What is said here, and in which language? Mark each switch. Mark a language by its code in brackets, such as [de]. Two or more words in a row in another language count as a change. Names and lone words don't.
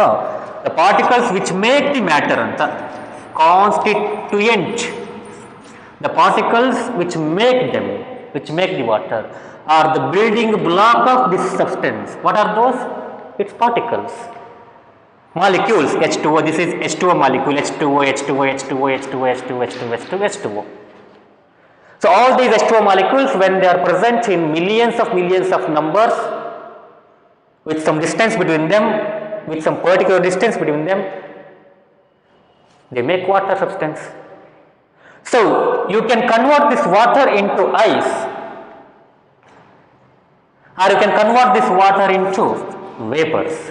[en] The particles which make the matter ಅಂತ. Constituent, the particles which make them, which make the water, are the building block of this substance. What are those? Its particles. Molecules, H2O, this is H2O molecule, H2O, H2O, H2O, H2O, H2O, H2O, H2O, H2O. So all these H2O molecules, when they are present in millions of numbers, with some distance between them, with some particular distance between them, they make water substance. So you can convert this water into ice, or you can convert this water into vapors.